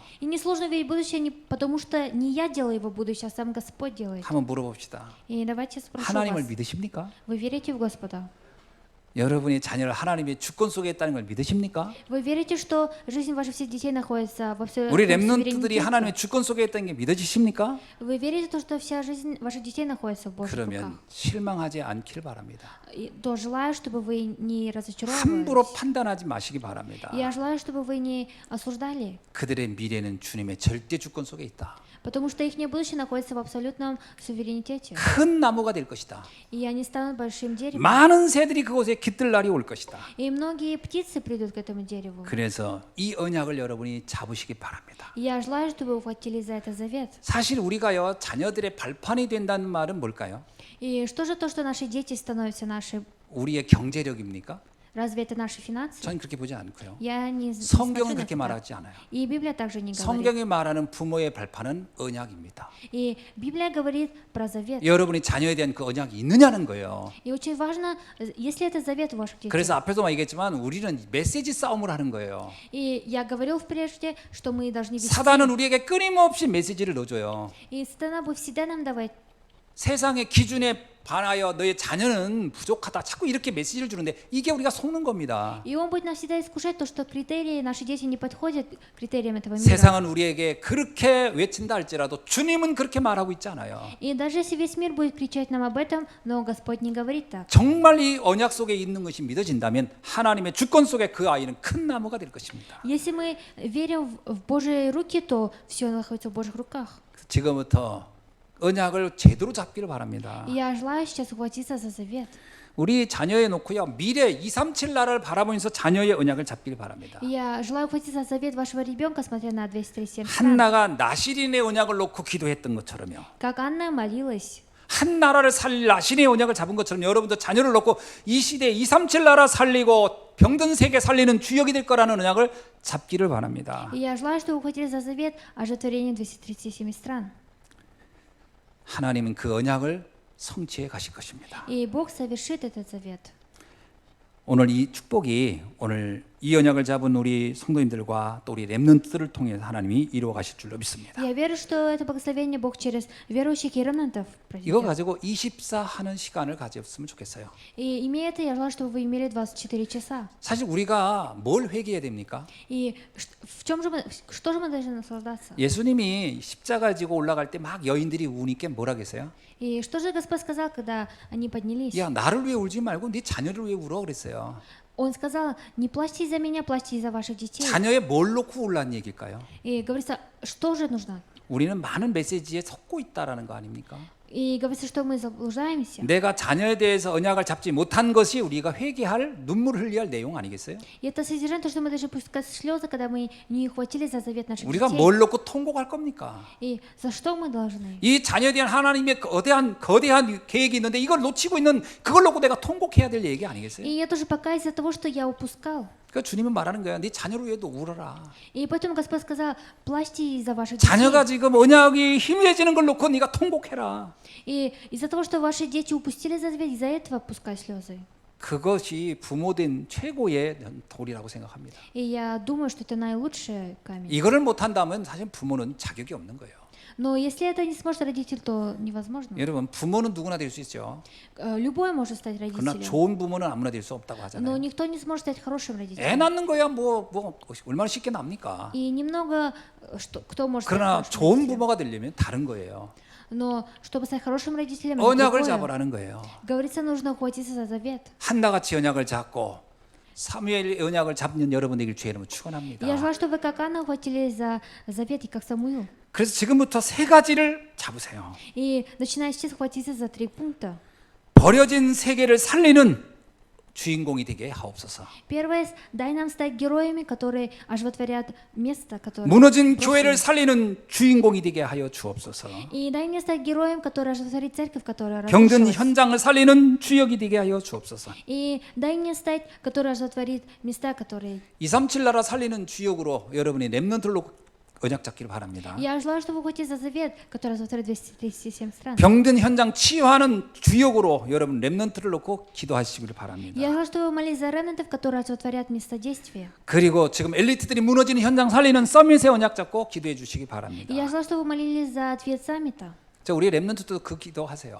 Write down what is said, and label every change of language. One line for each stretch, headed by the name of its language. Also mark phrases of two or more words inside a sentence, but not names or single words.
Russian: И несложно увидеть будущее, потому что не я делаю его будущее, а сам Господь делает.
Korean: 한번 물어봅시다.
Russian: И давайте спрошу
Korean: 하나님을
Russian: вас,
Korean: 믿으십니까?
Russian: вы верите в Господа?
Korean: 여러분이 자녀를 하나님의 주권 속에 있다는 걸 믿으십니까?
Russian: Вы верите, что жизнь ваших всех детей находится во
Korean: 우리
Russian: абсолютном
Korean: 렘넌트들이 하나님의 주권 속에 있다는 게 믿어지십니까?
Russian: Вы верите, то, что вся жизнь ваших детей находится в Божьих
Korean: 그러면
Russian: руках?
Korean: 실망하지 않길 바랍니다.
Russian: И то желаю, чтобы вы не
Korean: 함부로
Russian: разочаровывались.
Korean: 판단하지 마시기 바랍니다.
Russian: Я желаю, чтобы вы не осуждали,
Korean: 그들의 미래는 주님의 절대 주권 속에 있다.
Russian: потому что их будущее находится в абсолютном суверенитете.
Korean: 큰 나무가 될 것이다.
Russian: И они станут большим деревом.
Korean: 많은 새들이 그곳에 깃들 날이 올 것이다.
Russian: И многие птицы придут к этому дереву.
Korean: 그래서 이 언약을 여러분이 잡으시기 바랍니다.
Russian: И я желаю, чтобы вы ухватились за это завет.
Korean: 사실 우리가요 자녀들의 발판이 된다는 말은 뭘까요?
Russian: И что же то, что наши дети становятся наши?
Korean: 우리의 경제력입니까?
Russian: Разве это наши финансы?
Korean: 저는 그렇게 보지 않고요.
Russian: Я не
Korean: 성경은
Russian: смотрю на
Korean: 그렇게
Russian: это.
Korean: 말하지 않아요.
Russian: И Библия также не говорит.
Korean: 성경이 말하는 부모의 발판은 언약입니다.
Russian: И Библия говорит про завет.
Korean: 여러분이 자녀에 대한 그 언약이 있느냐는 거예요.
Russian: И очень важно, есть ли это завет у ваших детей.
Korean: 그래서 앞에서 얘기했지만 우리는 메시지 싸움을 하는 거예요.
Russian: И я говорил прежде, что мы должны вести.
Korean: 사단은 우리에게 끊임없이 메시지를 넣어줘요.
Russian: И сатана будет всегда нам давать.
Korean: 세상의 기준에 반하여 너의 자녀는 부족하다. 자꾸 이렇게 메시지를 주는데 이게 우리가 속는 겁니다.
Russian: И он будет нас всегда искушать, то, что критерии, наши дети не подходят к критериям этого мира.
Korean: 세상은 우리에게 그렇게 외친다 할지라도 주님은 그렇게 말하고 있지 않아요.
Russian: И даже если весь мир будет кричать нам об этом, но Господь не говорит так.
Korean: 정말 이 언약 속에 있는 것이 믿어진다면 하나님의 주권 속에 그 아이는 큰 나무가 될 것입니다.
Russian: Если мы верим в Божьи руки, то все находится в Божьих руках.
Korean: 지금부터 언약을 제대로 잡기를 바랍니다.
Russian: И я желаю сейчас ухватиться за завет.
Korean: 우리 자녀에 놓고요 미래 237 나라를 바라보면서 자녀의 언약을 잡기를 바랍니다.
Russian: И я желаю ухватиться за завет вашего ребенка, смотря на 237 стран.
Korean: 한나가 나시린의 언약을 놓고 기도했던 것처럼요.
Russian: Как Анна молилась.
Korean: 한 나라를 살릴 나시린의 언약을 잡은 것처럼 여러분도 자녀를 놓고 이 시대 237 나라 살리고 병든 세계 살리는 주역이 될 거라는 언약을 잡기를 바랍니다.
Russian: И я желаю, чтобы вы ухватились за завет оживотворения 237 стран.
Korean: 하나님은 그 언약을 성취해 가실 것입니다.
Russian: И Бог совершит этот завет.
Korean: 오늘 이 축복이 오늘 이 언약을 잡은 우리 성도님들과 또 우리 렘넌트들을 통해서 하나님이 이루어 가실 줄로 믿습니다.
Russian: Я верю, что это благословение Бог через верующих и ремнантов
Korean: 이거
Russian: проведет.
Korean: 가지고 24 하는 시간을 가졌으면 좋겠어요.
Russian: И имея это, я желаю, чтобы вы имели 24 часа.
Korean: 사실 우리가 뭘 회개해야 됩니까?
Russian: И в чем же мы, что же мы должны наслаждаться?
Korean: 예수님이 십자가 지고 올라갈 때 막 여인들이 우니까 뭐라 그랬어요?
Russian: И что же Господь сказал, когда они поднялись?
Korean: 야 나를 위해 울지 말고 네 자녀를 위해 울어 그랬어요.
Russian: Он сказал, не плачьте из-за меня, плачьте из-за ваших детей.
Korean: 자녀의 뭘 놓고 울란 얘기일까요?
Russian: И говорится, что же нужно?
Korean: 우리는 많은 메시지에 속고 있다라는 거 아닙니까?
Russian: И говорится, что мы заблуждаемся.
Korean: 내가 자녀에 대해서 언약을 잡지 못한 것이 우리가 회개할 눈물을 흘려야 할 내용 아니겠어요?
Russian: И это содержание, то, что мы должны пускать слезы, когда мы не ухватили за завет наших
Korean: 우리가
Russian: детей.
Korean: 뭘 놓고 통곡할 겁니까?
Russian: И за что мы должны?
Korean: 이 자녀에 대한 하나님의 거대한 계획이 있는데 이걸 놓치고 있는 그걸 놓고 내가 통곡해야 될 얘기 아니겠어요?
Russian: И я тоже покаюсь из-за того, что я упускал.
Korean: 그러니까 주님은 말하는 거야. 네 자녀를 위해도 울어라.
Russian: И поэтому Господь сказал, плачьте из-за ваших детей.
Korean: 자녀가 지금 언약이 희미해지는 걸 놓고 네가 통곡해라.
Russian: И из-за того, что ваши дети упустили завет, из-за этого пускай слезы.
Korean: 그것이 부모된 최고의 도리라고 생각합니다.
Russian: И я думаю, что это наилучший камень.
Korean: 이거를 못한다면 사실 부모는 자격이 없는 거예요.
Russian: Но если это не сможет родитель, то невозможно.
Korean: 여러분 부모는 누구나 될 수 있죠.
Russian: Любой может стать
Korean: 그러나
Russian: родителем.
Korean: 좋은 부모는 아무나 될 수 없다고
Russian: Но
Korean: 하잖아요.
Russian: никто не сможет стать хорошим
Korean: 애
Russian: родителем.
Korean: 낳는 거야 뭐 얼마나 쉽게 납니까?
Russian: И немного кто может стать
Korean: 그러나
Russian: хорошим
Korean: 좋은
Russian: родителем.
Korean: 부모가 되려면 다른 거예요.
Russian: Но чтобы стать хорошим родителем, это
Korean: 언약을
Russian: другое.
Korean: 잡으라는 거예요.
Russian: Говорится, нужно ухватиться за завет.
Korean: 한나같이 언약을 잡고 사무엘의 언약을 잡는 여러분 되길 주의 이름으로 축원합니다.
Russian: Я желаю, чтобы как Анна ухватились за завет, и как Самуил.
Korean: 그래서 지금부터 세 가지를 잡으세요.
Russian: И начиная сейчас ухватиться за 3 пункта.
Korean: 버려진 세계를 살리는 주인공이 되게 하옵소서.
Russian: Первое, дай нам стать героями, которые оживотворят место, которое...
Korean: 무너진
Russian: бросили.
Korean: 교회를 살리는 주인공이 되게 하여 주옵소서.
Russian: И дай мне стать героем, который оживотворит церковь, которая
Korean: 병든
Russian: разрушилась.
Korean: 현장을 살리는 주역이 되게 하여 주옵소서.
Russian: И дай мне стать, который оживотворит места, которые...
Korean: 237 나라 살리는 주역으로 여러분이 렘넌트로 언약 잡기를 바랍니다.
Russian: Я желаю, чтобы ухватить за завет, который оживотворит 237 стран.
Korean: 병든 현장 치유하는 주역으로 여러분 렘넌트를 놓고 기도하시기를 바랍니다.
Russian: Я желаю, чтобы вы молились за ремнантов, которые оживотворят место действия.
Korean: 그리고 지금 엘리트들이 무너지는 현장 살리는 서밋의 언약 잡고 기도해 주시기 바랍니다.
Russian: И я желаю, чтобы вы молились за ответ саммита.
Korean: 자, 우리 렘넌트도 그 기도하세요.